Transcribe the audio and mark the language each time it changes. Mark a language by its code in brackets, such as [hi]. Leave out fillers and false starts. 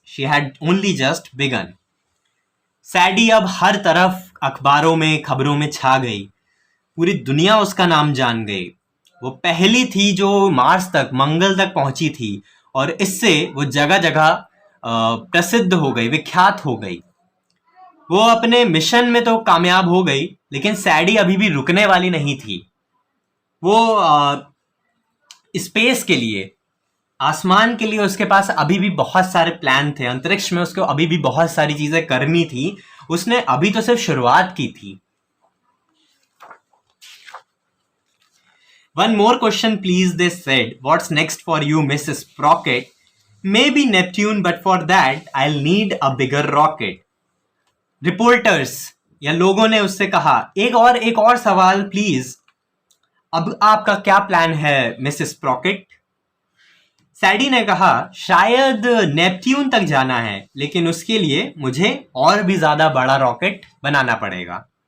[en] She had only just begun. [hi] Sadie अब हर तरफ अखबारों में, खबरों में छा गई. पूरी दुनिया उसका नाम जान गई. वो पहली थी जो मार्स तक, मंगल तक पहुंची थी, और इससे वो जगह जगह प्रसिद्ध हो गई, विख्यात हो गई. वो अपने मिशन में तो कामयाब हो गई, लेकिन सैडी अभी भी रुकने वाली नहीं थी. वो स्पेस के लिए, आसमान के लिए उसके पास अभी भी बहुत सारे प्लान थे. अंतरिक्ष में उसको अभी भी बहुत सारी चीजें करनी थी. उसने अभी तो सिर्फ शुरुआत की थी. [en] One more question please, they said. What's next for you, Mrs. Sprocket? Maybe Neptune, but for that I'll need a bigger rocket. [hi] Reporters या लोगों ने उससे कहा, एक और सवाल प्लीज, अब आपका क्या प्लान है मिसेस स्प्रॉकेट? सैडी ने कहा, शायद नेपट्यून तक जाना है, लेकिन उसके लिए मुझे और भी ज्यादा बड़ा रॉकेट बनाना पड़ेगा.